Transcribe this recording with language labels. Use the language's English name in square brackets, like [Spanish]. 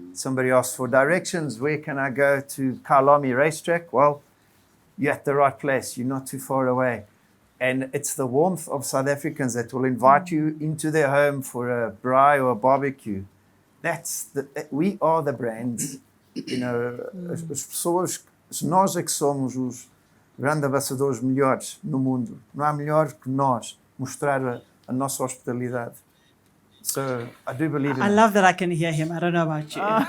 [English] Somebody asks for directions. Where can I go to Kailami racetrack? Well, you're at the right place. You're not too far away. And it's the warmth of South Africans that will invite you into their home for a braai or a barbecue. We are the brands. [Portuguese] As pessoas, nós é que somos os grandes ambassadores melhores no mundo. Não há melhor que nós mostrar a nossa hospitalidade. [English] So I do believe in I love that I can hear him. I don't know about you.